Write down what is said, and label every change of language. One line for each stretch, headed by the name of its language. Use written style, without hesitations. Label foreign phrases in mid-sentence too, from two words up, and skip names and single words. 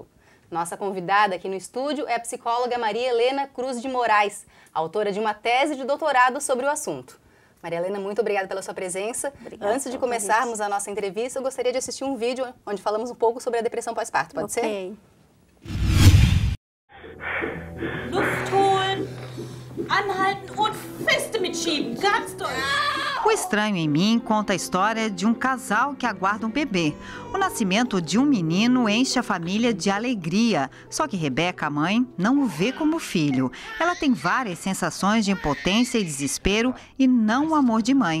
Portuguese: Nossa convidada aqui no estúdio é a psicóloga Maria Helena Cruz de Moraes, autora de uma tese de doutorado sobre o assunto. Maria Helena, muito obrigada pela sua presença. Obrigada. Antes de começarmos a nossa entrevista, eu gostaria de assistir um vídeo onde falamos um pouco sobre a depressão pós-parto. Pode ser?
German: Luft holen, anhalten und feste mitschieben, ganz doll.
Portuguese: O Estranho em Mim conta a história de um casal que aguarda um bebê. O nascimento de um menino enche a família de alegria, só que Rebeca, a mãe, não o vê como filho. Ela tem várias sensações de impotência e desespero e não o amor de mãe.